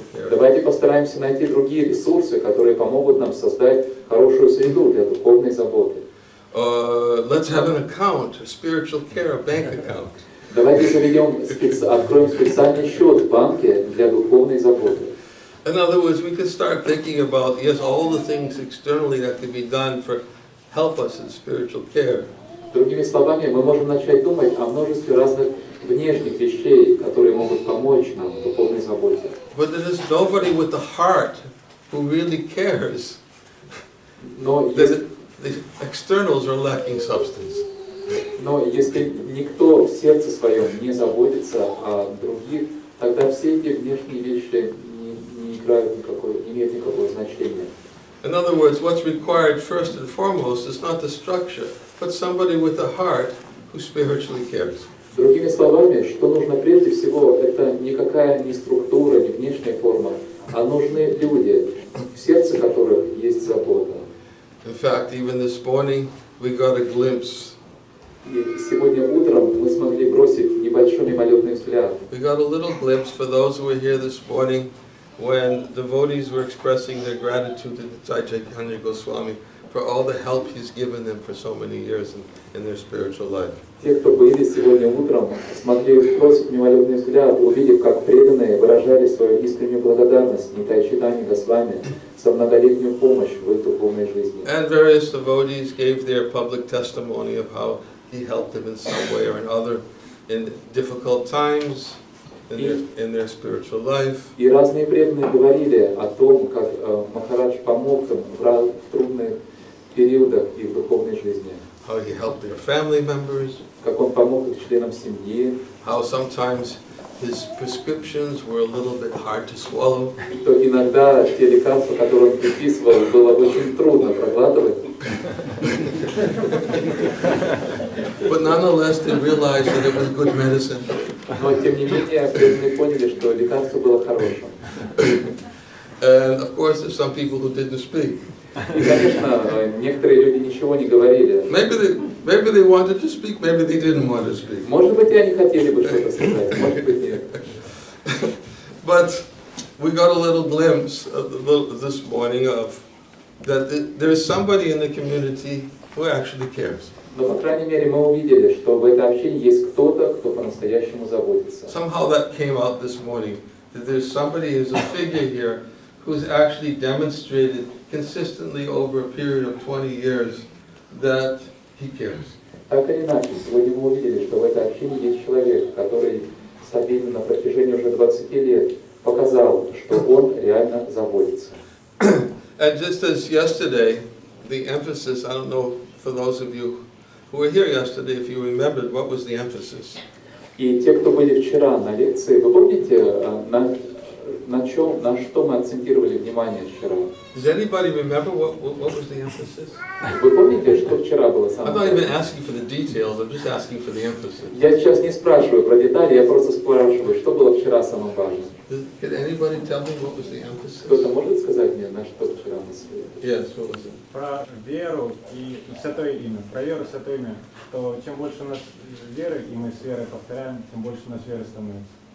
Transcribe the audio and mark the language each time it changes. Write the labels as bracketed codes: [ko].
[ru] Давайте постараемся найти другие ресурсы, которые помогут нам создать хорошую среду для духовной заботы. [en] Let's have an account, a spiritual care, a bank account. [ru] Давайте откроем специальный счет в банке для духовной заботы. [en] In other words, we can start thinking about, yes, all the things externally that can be done for help us in spiritual care. [ru] Другими словами, мы можем начать думать о множестве разных внешних вещей, которые могут помочь нам в духовной заботе. [en] But there is nobody with the heart who really cares. [ru] Но [en] The externals are lacking substance. [ru] если никто в сердце своем не заботится о других, тогда все эти внешние вещи не имеют никакого значения. [en] In other words, what's required first and foremost is not the structure, but somebody with a heart who spiritually cares. [ru] Другими словами, что нужно прежде всего, это никакая не структура, не внешняя форма, а нужны люди, в сердце которых есть забота. [en] In fact, even this morning, we got a glimpse. [ru] И сегодня утром мы смогли бросить небольшой мимолетный взгляд. [en] We got a little glimpse for those who were here this morning when devotees were expressing their gratitude to Ниранджана Swami for all the help he's given them for so many years in their spiritual life. [ru] Те, кто были сегодня утром, смогли бросить мимолетный взгляд, увидев, как преданные выражали свою искреннюю благодарность Ниранджане Свами за многолетнюю помощь в их духовной жизни. [en] And various devotees gave their public testimony of how he helped them in some way or another in difficult times, in their spiritual life. [ru] И разные преданные говорили о том, как Махарадж помог им в трудных периодах их духовной жизни. [en] How he helped their family members. [ru] Как он помог их членам семьи. [en] How sometimes his prescriptions were a little bit hard to swallow. [ru] Что иногда те лекарства, которые он предписывал, было очень трудно проглатывать. [en] But nonetheless, they realized that it was good medicine. [ru] Но тем не менее, преданные поняли, что лекарство было хорошим. [en] And of course, there's some people who didn't speak. [ru] И, конечно, некоторые люди ничего не говорили. [en] Maybe they wanted to speak, maybe they didn't want to speak. [ru] Может быть, и они хотели бы что-то сказать, может быть, нет. [en] But we got a little glimpse this morning of that there is somebody in the community who actually cares. [ru] Но, по крайней мере, мы увидели, что в этой общине есть кто-то, кто по-настоящему заботится. [en] Somehow that came out this morning, that there's somebody who's a figure here who's actually demonstrated consistently over a period of 20 years that he cares. [ru] Так или иначе, сегодня мы увидели, что в этой общине есть человек, который стабильно на протяжении уже 20 лет показал, что он реально заботится. [en] And just as yesterday, the emphasis, I don't know for those of you who were here yesterday, if you remembered, what was the emphasis? [ru] И те, кто были вчера на лекции, вы помните, на что мы акцентировали внимание вчера? [en] Does anybody remember what was the emphasis? [ru] Вы помните, что вчера было [en] I'm [ru] самое [en] not even [ru] главное? [en] asking for the details, I'm just asking for the emphasis. [ru] Я сейчас не спрашиваю про детали, я просто спрашиваю, что было вчера самым важным. [en] Can anybody tell me what was the emphasis? [ru] Кто-то может сказать мне, на что вчера мы смотрели? [en] Yes, what was it? [ru] Про веру и святое имя. Про веру и святое имя. Что чем больше у нас веры, и мы с верой повторяем, тем больше у нас веры становится.